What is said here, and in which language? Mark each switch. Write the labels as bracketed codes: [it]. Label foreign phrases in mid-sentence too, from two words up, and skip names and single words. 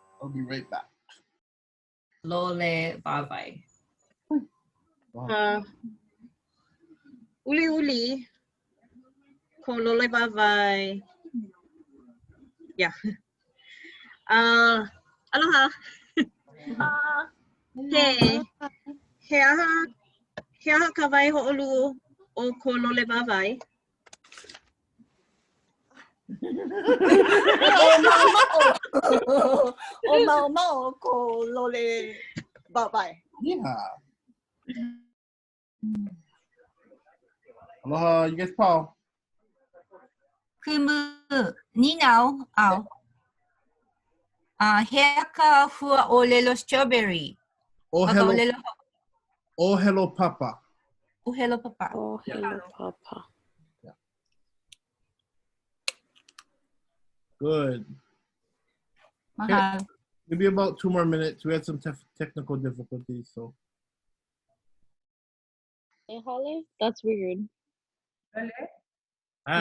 [en] We'll be right back. [haw] Lole vavai. Uli uli. Ko lole vavai. [en] Yeah. [haw] Aloha. He aha ka waihoʻoluʻu o ko lole wawai. O mau ko lole vavai. [en] Yeah. Aloha, you guys, Paul. [haw] Kumu ninau au. Heaka hua ʻŌLELO strawberry. ʻōhelo papa. ʻŌLELO papa. ʻŌLELO papa. [en] Yeah. Good. [haw] Mahalo. [en] Maybe about 2 more minutes. We had some technical difficulties, so. Hey, Holly? That's weird. Hi.